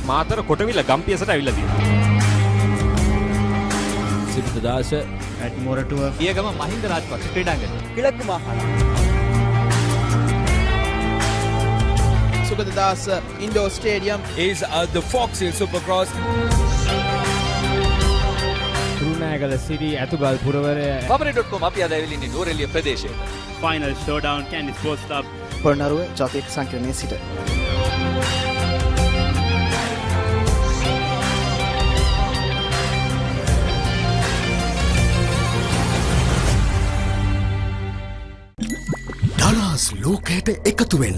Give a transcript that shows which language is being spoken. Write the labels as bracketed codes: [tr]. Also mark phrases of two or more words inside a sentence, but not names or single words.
[si] මාතර කොටවිල ගම්පියසට ඇවිල්ලා තියෙනවා. සිද්ධදාස [en] At Moratua, [si] පියගම මහින්ද රාජපක්ෂ ක්‍රීඩාංගණය. [ta] கிழக்கு மாகாணம். [en] Sugadadas Indoor Stadium is the Fox Hill Supercross. [si] තුරුණෑගල සිරි ඇතුගල් පුරවරය Papare.com අපි අද ඇවිල්ලා ඉන්නේ නෝරෙලිය ප්‍රදේශයට. [en] Final showdown Candy Sports Club. [si] පොළොන්නරුව ජාතික සංකීර්ණයේ සිට. දරාස් ලෝකයට එකතු වෙන්න.